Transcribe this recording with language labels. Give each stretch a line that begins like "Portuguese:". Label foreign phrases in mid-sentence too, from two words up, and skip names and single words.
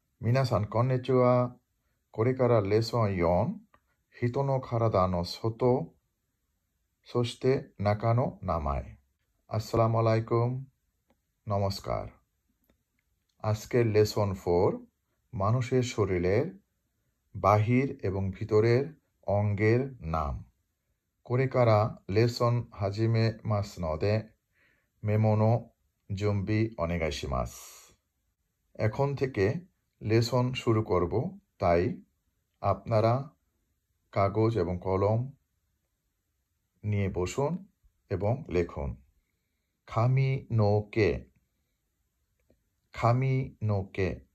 Japanese: 皆さん、こんにちは。これからレッスン4、人の体の外、そして中の名前。
Bangla: আসসালামু আলাইকুম, নমস্কার। আজকের লেসন 4, মানুষের শরীরের বাহির এবং ভিতরের অঙ্গের নাম।
Japanese: これからレッスン始めますので、メモの準備お願いします。
Bangla: এখন থেকে লেসন শুরু করব, তাই আপনারা কাগজ এবং কলম নিয়ে বসুন এবং লিখুন।
Japanese: かみのけ、かみのけ.